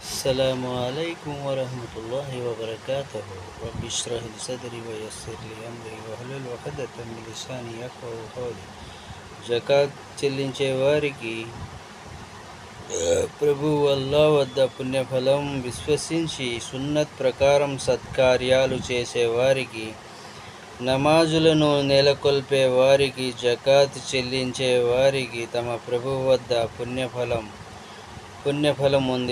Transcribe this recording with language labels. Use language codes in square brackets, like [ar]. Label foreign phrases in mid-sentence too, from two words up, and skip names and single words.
[ar] السلام عليكم ورحمة الله وبركاته. رب اشرح لي صدري ويسر لي أمري واحلل عقدة من لساني يفقهوا قولي. [te] జకాత్ చెల్లించే వారికి ప్రభువు అల్లా వద్ద పుణ్యఫలం, విశ్వసించి సున్నత్ ప్రకారం సత్కార్యాలు చేసేవారికి, నమాజులను నెలకొల్పే వారికి, జకాత్ చెల్లించే వారికి తమ ప్రభువు వద్ద పుణ్యఫలం ఉంది.